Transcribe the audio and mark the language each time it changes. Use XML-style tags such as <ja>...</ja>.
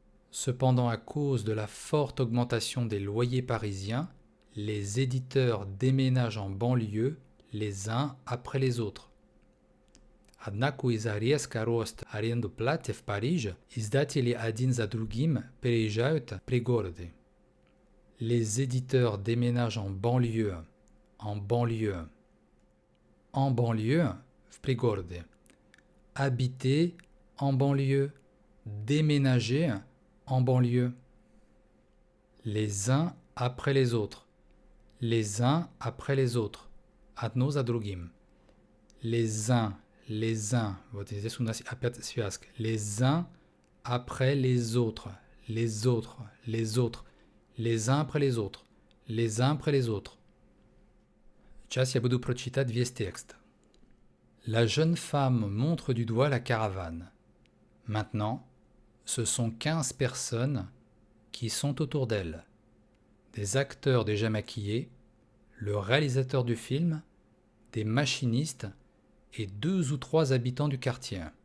<fr>Cependant, à cause de la forte augmentation des loyers parisiens, les éditeurs déménagent en banlieue les uns après les autres.</fr> <ru>Однако из-за резкого роста аренды платы в Париже издатели один за другим переезжают в пригороды.</ru> <fr>Les éditeurs déménagent en banlieue. En banlieue. En banlieue,</fr> <ru>в пригороде.</ru> <fr>Habiter en banlieue. Déménager en banlieue. Les uns après les autres. Les uns après les autres.</fr> <ru>Одно за другим.</ru> <fr>Les uns.</fr> <ru>Вот здесь у нас опять связка.</ru> <fr>Les uns après les autres. Les autres. Les autres. Les uns après les autres. Les uns après les autres.</fr> <ru>Сейчас я буду прочитать весь текст.</ru> <fr>La jeune femme montre du doigt la caravane. Maintenant, ce sont 15 personnes qui sont autour d'elle. Des acteurs déjà maquillés, le réalisateur du film, des machinistes et 2 ou 3 habitants du quartier.</fr>